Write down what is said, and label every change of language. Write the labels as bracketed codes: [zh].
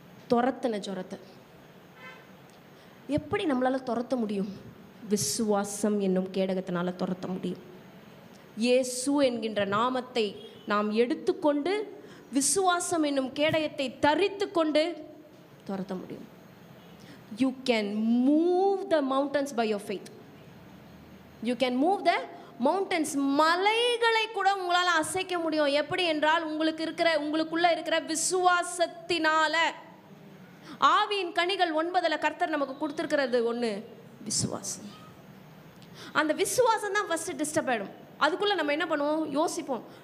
[ta] துரத்தின ஜுரத்தை எப்படி நம்மளால் துரத்த முடியும்? விசுவாசம் என்னும் கேடகத்தினால் துரத்த முடியும். இயேசு என்கின்ற நாமத்தை நாம் எடுத்துக்கொண்டு விசுவாசம் என்னும் கேடயத்தை தரித்து கொண்டு துரத்த முடியும். [en] You can move the mountains by your faith. You can move the mountains. [ta] மலைகளை கூட உங்களால் அசைக்க முடியும். எப்படி என்றால் உங்களுக்குள்ள இருக்கிற விசுவாசத்தினால. ஆவியின் கனிகள் 9 கர்த்தர் நமக்கு கொடுத்துருக்கிறது ஒன்று விசுவாசம். அந்த விசுவாசம் தான் [en] first disturb [ta] ஆகிடும். அதுக்குள்ளே நம்ம என்ன பண்ணுவோம்? யோசிப்போம்.